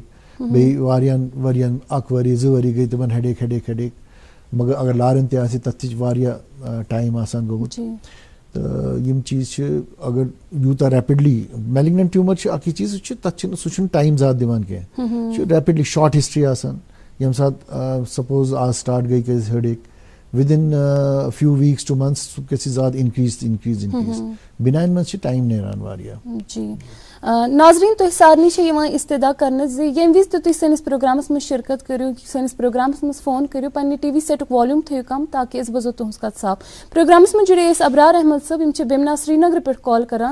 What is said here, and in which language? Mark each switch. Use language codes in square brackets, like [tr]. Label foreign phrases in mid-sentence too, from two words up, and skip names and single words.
[ks] بیٚیہِ واریاہن ؤرین 1 ؤری 2 ؤری گٔے تِمن ہیڈیک مگر اگر لارٮ۪ن تہِ آسہِ تَتھ تہِ چھِ واریاہ ٹایم آسان گوٚمُت. تہٕ یِم چیٖز چھِ اگر یوٗتاہ [en] rapidly malignant tumor [ks] چھِ اَکٕے چیٖز سُہ چھُنہٕ ٹایم زیادٕ دِوان کینٛہہ, سُہ چھُ [en] rapidly short history [ks] آسان. ییٚمہِ ساتہٕ سپوز آز سٹاٹ گٔے کیٛازِ ہیڈیک [en] within few weeks to months [ks] سُہ گژھِ زیادٕ اِنکریٖز. بِناین منٛز چھِ ٹایم نیران واریاہ. جی ناظریٖن تۄہہِ سارنٕے چھِ یِوان اِستِدا کرنہٕ زِ ییٚمہِ وِزِ تہِ تُہۍ سٲنِس پروگرامس منٛز شِرکت کٔرِو, سٲنِس پروگرامس منٛز فون کٔرِو, پننہِ ٹی وی سیٹُک والیوٗم تھٲیِو کم تاکہِ أسۍ بوزو تُہنٛز کتھ صاف. پروگرامس منٛز جُڑے أسۍ ابرار احمد صٲب, یِم چھِ بیمنا سرینگرٕ پٮ۪ٹھ کال کران.